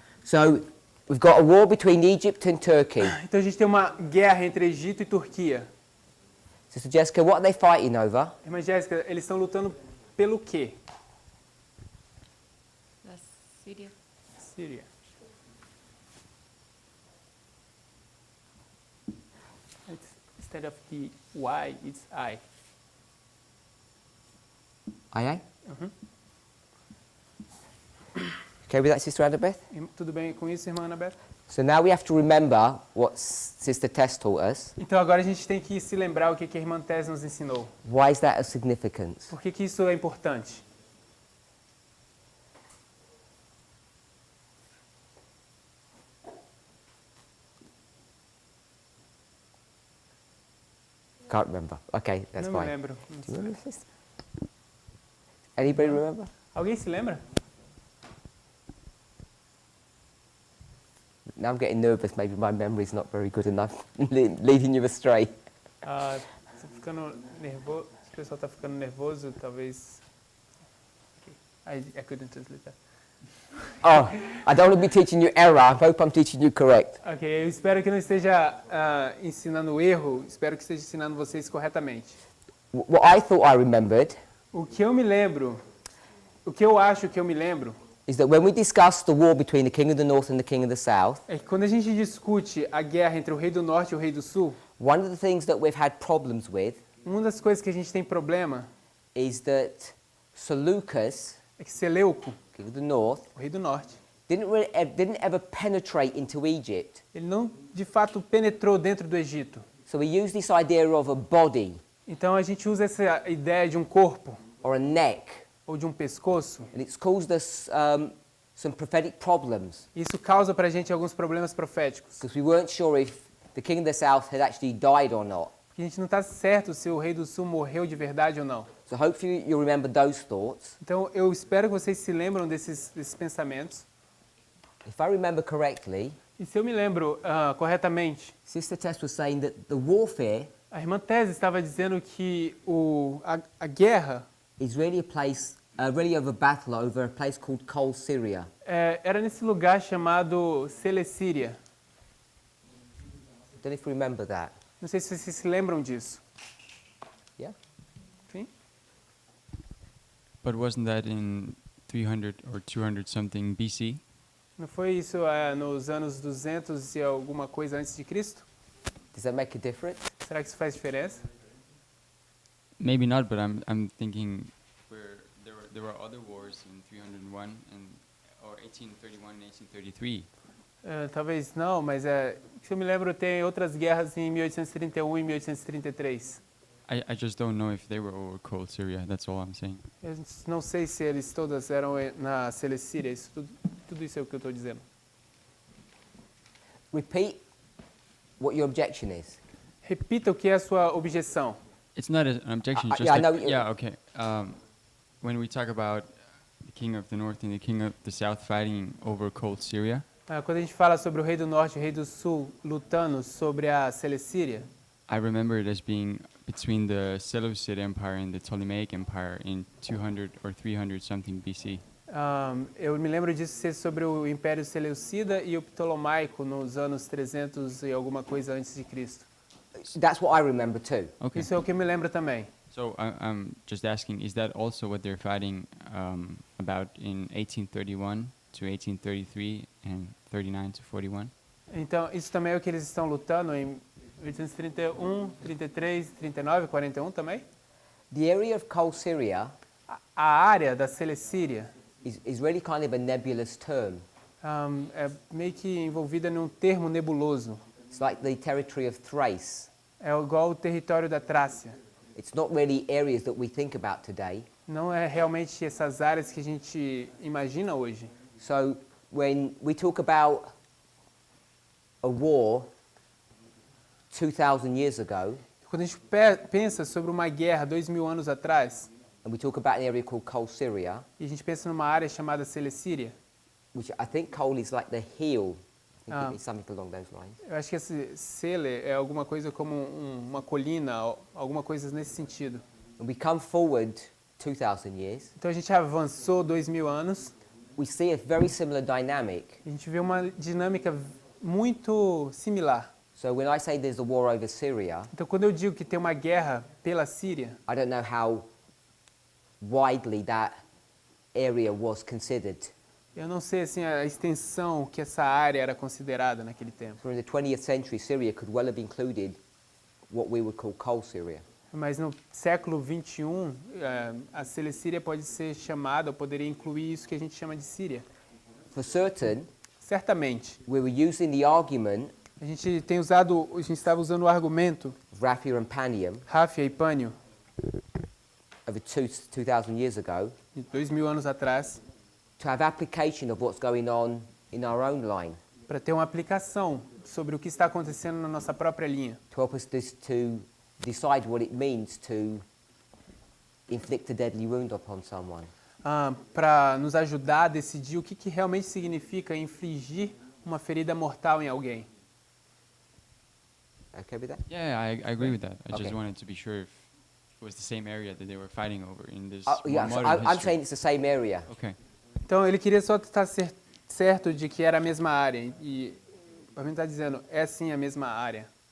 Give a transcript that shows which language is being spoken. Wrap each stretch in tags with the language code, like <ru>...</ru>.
<en>So we've got a war between Egypt and Turkey.</en> <pt>Então a gente tem uma guerra entre Egito e Turquia.</pt> <en>Sister Jessica, what are they fighting over?</en> <pt>Irmã Jéssica, eles estão lutando pelo quê? Da Síria. Síria.</pt> <en>Instead of the Y, it's I. Aye? Uhum. Okay with that, Sister Annabeth?</en> <pt>Tudo bem com isso, irmã Anabeth?</pt> <en>So now we have to remember what Sister Tess taught us.</en> <pt>Então agora a gente tem que se lembrar o que a irmã Tess nos ensinou.</pt> <en>Why is that of significance?</en> <pt>Por que isso é importante?</pt> <en>Can't remember. Okay, that's</en> <pt>Não me</pt> <en>fine.</en> <pt>lembro.</pt> <en>Do you remember, Sister? Anybody remember?</en> <pt>Alguém se lembra?</pt> <en>Now I'm getting nervous. Maybe my memory's not very good enough, leading you astray.</en> <pt>Tô ficando nervoso. O pessoal está ficando nervoso, talvez.</pt> <en>Okay. I couldn't translate that. Oh, I don't want to be teaching you error. I hope I'm teaching you correct.</en> <pt>Ok, eu espero que não esteja ensinando erro, espero que esteja ensinando vocês corretamente.</pt> <en>What I thought I remembered</en> <pt>O que eu me lembro, o que eu acho que eu me lembro,</pt> <en>is that when we discussed the war between the king of the north and the king of the south,</en> <pt>é que quando a gente discute a guerra entre o rei do norte e o rei do sul,</pt> <en>one of the things that we've had problems with</en> <pt>uma das coisas que a gente tem problema</pt> <en>is that Seleucus,</en> <pt>é que Seleuco,</pt> <en>king of the north,</en> <pt>o rei do norte,</pt> <en>didn't ever penetrate into Egypt.</en> <pt>ele não de fato penetrou dentro do Egito.</pt> <en>So we use this idea of a body</en> <pt>Então a gente usa essa ideia de um corpo</pt> <en>or a neck,</en> <pt>ou de um pescoço.</pt> <en>and it's caused us some prophetic problems</en> <pt>Isso causa pra gente alguns problemas proféticos.</pt> <en>because we weren't sure if the king of the south had actually died or not.</en> <pt>Porque a gente não está certo se o rei do sul morreu de verdade ou não.</pt> <en>So hopefully you remember those thoughts.</en> <pt>Então eu espero que vocês se lembram desses pensamentos.</pt> <en>If I remember correctly,</en> <pt>E se eu me lembro corretamente,</pt> <en>Sister Tess was saying that the warfare</en> <pt>a irmã Tese estava dizendo que a guerra</pt> <en>is really a place, really of a battle over a place called Kol Syria.</en> <pt>era nesse lugar chamado Selecíria.</pt> <en>Don't know if you remember that.</en> <pt>Não sei se vocês se lembram disso.</pt> <en>Yeah?</en> <pt>Sim?</pt> <en>But wasn't that in 300 or 200 something BC?</en> <pt>Não foi isso nos anos 200 e alguma coisa antes de Cristo?</pt> <en>Does that make a difference?</en> <pt>Será que isso faz diferença?</pt> <en>Maybe not, but I'm thinking where there were other wars in 301 or 1831 and 1833.</en> <pt>Talvez não, mas se eu me lembro, tem outras guerras em 1831 e 1833.</pt> <en>I just don't know if they were over cold Syria. That's all I'm saying.</en> <pt>Eu não sei se eles todas eram na Celecíria, tudo isso é o que eu estou dizendo.</pt> <en>Repeat what your objection is.</en> <pt>Repita o que é a sua objeção.</pt> <en>It's not an objection. Just yeah, I that- know you- yeah, okay. When we talk about the king of the north and the king of the south fighting over cold Syria,</en> <pt>Quando a gente fala sobre o rei do norte e o rei do sul lutando sobre a Celecíria,</pt> <en>I remember it as being between the Seleucid Empire and the Ptolemaic Empire in 200 or 300 something BC.</en> <pt>eu me lembro disso ser sobre o Império Seleucida e o Ptolomaico nos anos 300 e alguma coisa antes de Cristo.</pt> <en>That's what I remember too. Okay.</en> <pt>Isso é o que eu me lembro também.</pt> <en>So I'm just asking, is that also what they're fighting about in 1831 to 1833 and 39 to 41?</en> <pt>Então, isso também é o que eles estão lutando em 1831, 33, 39, 41 também?</pt> <en>The area of cold Syria</en> <pt>A área da Celecíria</pt> <en>is really kind of a nebulous term.</en> <pt>é meio que envolvida num termo nebuloso.</pt> <en>It's like the territory of Thrace.</en> <pt>É igual o território da Trácia.</pt> <en>It's not really areas that we think about today.</en> <pt>Não é realmente essas áreas que a gente imagina hoje.</pt> <en>So when we talk about a war 2,000 years ago,</en> <pt>Quando a gente pensa sobre uma guerra 2000 anos atrás,</pt> <en>and we talk about an area called Cold Syria,</en> <pt>e a gente pensa numa área chamada Celecíria,</pt> <en>which I think cold is like the heel. I think Ah. it means something along those lines.</en> <pt>eu acho que esse Cele é alguma coisa como uma colina, alguma coisa nesse sentido.</pt> <en>And we come forward 2,000 years,</en> <pt>Então a gente avançou 2000 anos,</pt> <en>we see a very similar dynamic.</en> <pt>a gente vê uma dinâmica muito similar.</pt> <en>So when I say there's a war over Syria,</en> <pt>Então quando eu digo que tem uma guerra pela Síria,</pt> <en>I don't know how widely that area was considered.</en> <pt>eu não sei assim a extensão que essa área era considerada naquele tempo.</pt> <en>So in the 20th century, Syria could well have included what we would call Cold Syria.</en> <pt>Mas no século 21, a Celecíria pode ser chamada, ou poderia incluir isso que a gente chama de Síria.</pt> <en>For certain,</en> <pt>Certamente.</pt> <en>we were using the argument</en> <pt>A gente estava usando o argumento</pt> <en>of Raphia and Panium</en> <pt>Ráfia e Pânio,</pt> <en>over 2,000 years ago</en> <pt>de 2000 anos atrás,</pt> <en>to have application of what's going on in our own line,</en> <pt>para ter uma aplicação sobre o que está acontecendo na nossa própria linha,</pt> <en>to help us to decide what it means to inflict a deadly wound upon someone.</en> <pt>para nos ajudar a decidir o que realmente significa infligir uma ferida mortal em alguém.</pt> <en>Okay with that? Yeah, I agree with that. I Okay. just wanted to be sure if it was the same area that they were fighting over in this Yeah, more so modern I'm history. saying it's the same area. Okay.</en> <pt>Então ele queria só estar certo de que era a mesma área. E a gente está dizendo, é sim a mesma área.</pt>